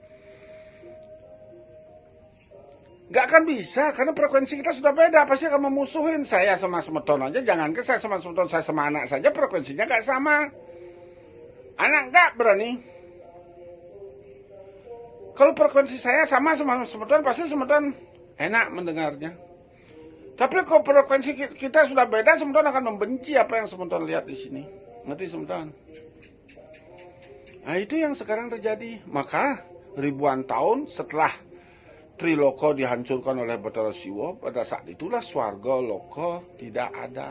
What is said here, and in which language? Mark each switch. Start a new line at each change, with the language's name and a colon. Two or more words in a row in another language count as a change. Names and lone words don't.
Indonesian: Gak akan bisa, karena frekuensi kita sudah beda. Pasti akan memusuhin. Saya sama semeton aja, jangankan saya sama semeton, saya sama anak saja frekuensinya gak sama. Anak gak berani. Kalau frekuensi saya sama semeton, pasti semeton enak mendengarnya. Tapi kalau frekuensi kita sudah beda, semeton akan membenci apa yang semeton lihat di sini. Ngerti semeton? Nah itu yang sekarang terjadi. Maka ribuan tahun setelah Triloko dihancurkan oleh Batara Siwa, pada saat itulah swarga loka tidak ada.